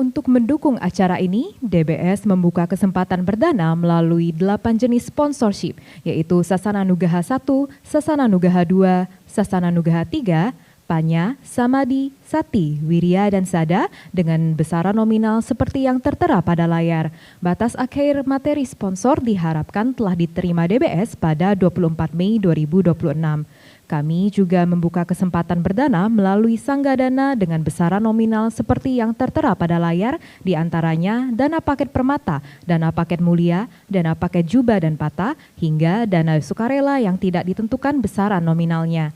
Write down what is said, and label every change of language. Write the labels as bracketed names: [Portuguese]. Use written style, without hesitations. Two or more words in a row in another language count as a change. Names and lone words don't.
[Indonesian] mendukung acara ini, DBS membuka kesempatan perdana melalui 8 jenis sponsorship, yaitu Sasana Nugaha 1, Sasana Nugaha 2, Sasana Nugaha 3, Panya, Samadi, Sati, Wirya, dan Sada dengan besaran nominal seperti yang tertera pada layar. Batas akhir materi sponsor diharapkan telah diterima DBS pada 24 Mei 2026. Kami juga membuka kesempatan perdana melalui Sanggadana dengan besaran nominal seperti yang tertera pada layar, diantaranya dana paket permata, dana paket mulia, dana paket jubah dan patah, hingga dana sukarela yang tidak ditentukan besaran nominalnya.